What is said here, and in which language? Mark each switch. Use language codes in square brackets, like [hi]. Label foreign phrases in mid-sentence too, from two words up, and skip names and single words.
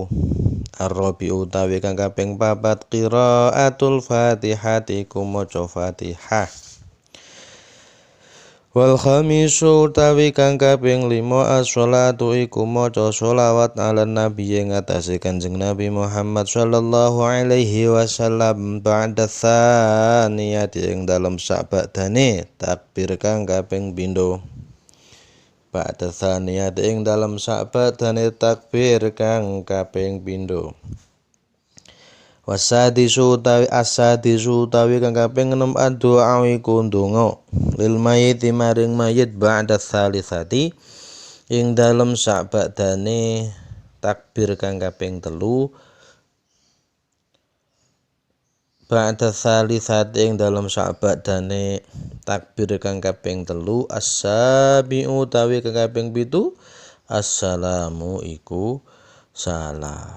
[jv] Ar-rabi utawi kang kaping 4 [ar] قراءة الفاتحة [jv] iku maca Fatihah. [ar] والخامس [jv] utawi kang kaping 5 as-sholatu iku maca sholawat [ar] على النبي [jv] ing atase Kanjeng Nabi Muhammad [ar] صلى الله عليه وسلم بعد الثانية [jv] ing dalem sabadane takbir kang kaping pindho. [ar] بعد الثانية [jv] ing dalem sabadane takbir kang kaping pindho. Wasadisu utawi asadisu utawi kang kaping 6 doa iku ndonga [ar] للميت [jv] maring mayit [ar] بعد الثالثة [jv] ing dalem sakbadane takbir kang kaping 3 [ar] بعد الثالثة [jv] ing dalem sakbadane takbir kang kaping 3 as-sabi'u utawi kang kaping 7 assalamu iku salam.